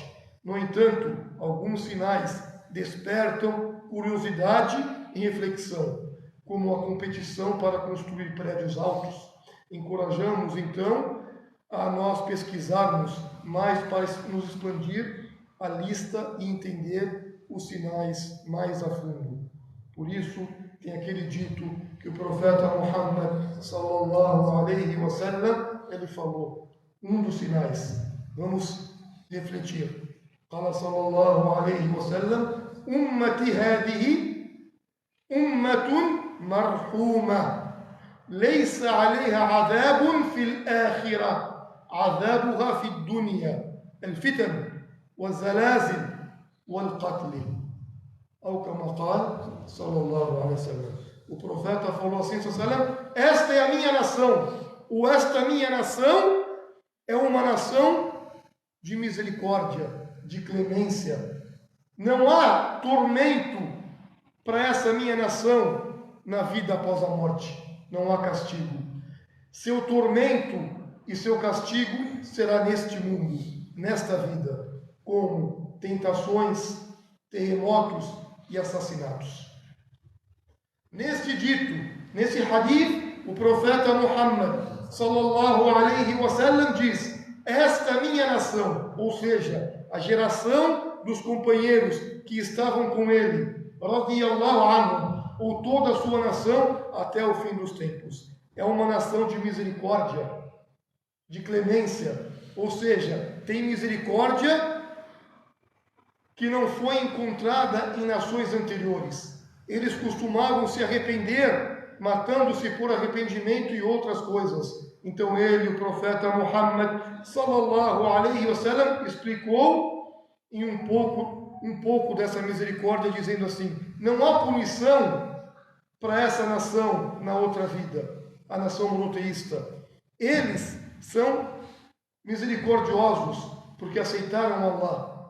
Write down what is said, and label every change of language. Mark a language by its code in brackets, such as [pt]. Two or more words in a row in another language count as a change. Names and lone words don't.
[pt] No entanto, alguns sinais despertam curiosidade e reflexão, como a competição para construir prédios altos. Encorajamos, então, a nós pesquisarmos mais para nos expandir a lista e entender os sinais mais a fundo. Por isso, tem aquele dito que o profeta Muhammad [ar] صلى الله عليه وسلم, [pt] ele falou, um dos sinais. Vamos refletir. Fala [ar] صلى الله عليه وسلم أمتي هذه أمة مرحومة ليس عليها عذاب في الآخرة, عذابها في الدنيا الفتن والزلازل والقتل أو كما قال صلى الله عليه وسلم. [pt] O profeta falou assim, esta é a minha nação, ou esta minha nação é uma nação de misericórdia, de clemência. Não há tormento para essa minha nação na vida após a morte. Não há castigo. Seu tormento e seu castigo será neste mundo, nesta vida, como tentações, terremotos e assassinatos. Neste dito, nesse hadith, o profeta Muhammad [ar] صلى الله عليه وسلم [pt] diz: esta minha nação, ou seja, a geração dos companheiros que estavam com ele, [ar] رضي الله عنه, [pt] ou toda a sua nação até o fim dos tempos. É uma nação de misericórdia, de clemência, ou seja, tem misericórdia que não foi encontrada em nações anteriores. Eles costumavam se arrepender, matando-se por arrependimento e outras coisas. Então ele, o profeta Muhammad [ar] صلى الله عليه وسلم, [pt] explicou em um pouco dessa misericórdia, dizendo assim: não há punição para essa nação na outra vida, a nação monoteísta. Eles são misericordiosos porque aceitaram Allah.